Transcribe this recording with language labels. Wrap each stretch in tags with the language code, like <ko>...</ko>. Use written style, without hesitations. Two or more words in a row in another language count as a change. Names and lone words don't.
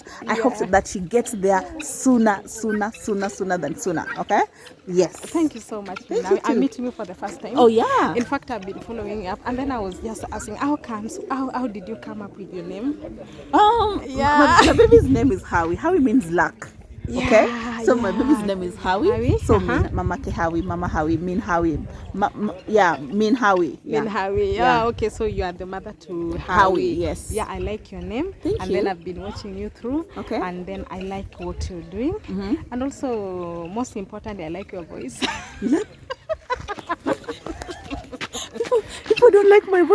<en>I hope that she gets there sooner than sooner. Okay, yes, Thank you so much. I'm meeting you for the first time. Oh yeah, In fact, I've been following up and then I was just asking, how did you come up with your name? my baby's name is Hawi. Hawi means luck. Okay, so my baby's name is Hawi. So Mama Ke Hawi, Mama Hawi, Min Hawi. Min Hawi. Min Hawi. Yeah. Okay, so you are the mother to Hawi. Yes. Yeah, I like your name. Thank and you. then I've been watching you through. Okay. And then I like what you're doing. And also, most importantly, I like your voice. People don't like my voice.</en>